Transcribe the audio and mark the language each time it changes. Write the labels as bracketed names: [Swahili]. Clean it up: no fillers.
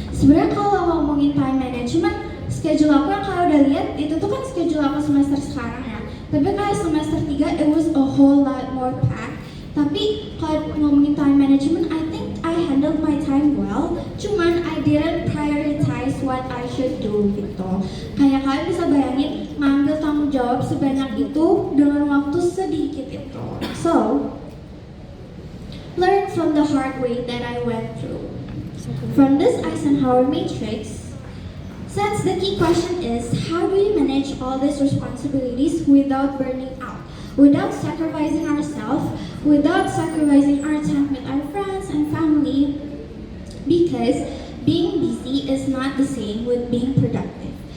[Indonesian] Sebenarnya kalau ngomongin time management, schedule aku yang kalian udah lihat itu tuh kan schedule aku semester sekarang ya. Tapi kayak [English] semester 3 it was a whole lot more packed. [Indonesian] Tapi kalau ngomongin [English] time management, I think I handled my time well. Cuman I didn't prioritize what I should do gitu. [Indonesian] Kayak kalian bisa bayangin ngambil tanggung jawab sebanyak itu dengan waktu sedikit itu. [English] So, learn from the hard way that I went through. From this Eisenhower matrix, since the key question is how do we manage all these responsibilities without burning out? Without sacrificing ourselves, without sacrificing our time with our friends and family, because being busy is not the same with being productive.